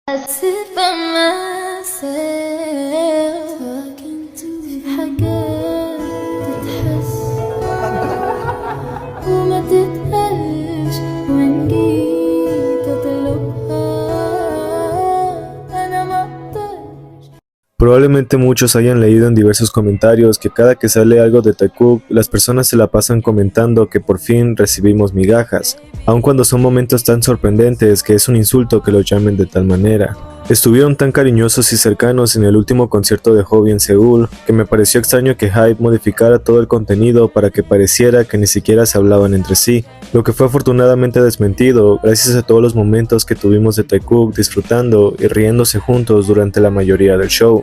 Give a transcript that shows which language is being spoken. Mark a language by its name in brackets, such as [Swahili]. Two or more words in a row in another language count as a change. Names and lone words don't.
[English] sit by myself talking to [Arabic] حاجات تتحس وما تتقالش وإن جيت أطلبها أنا ما أقدرش. [Spanish] Probablemente muchos hayan leído en diversos comentarios que cada que sale algo de Taekook, las personas se la pasan comentando que por fin recibimos migajas, aun cuando son momentos tan sorprendentes que es un insulto que lo llamen de tal manera. Estuvieron tan cariñosos y cercanos en el último concierto de Hobi en Seúl que me pareció extraño que HYBE modificara todo el contenido para que pareciera que ni siquiera se hablaban entre sí, lo que fue afortunadamente desmentido gracias a todos los momentos que tuvimos de Taekook disfrutando y riéndose juntos durante la mayoría del show.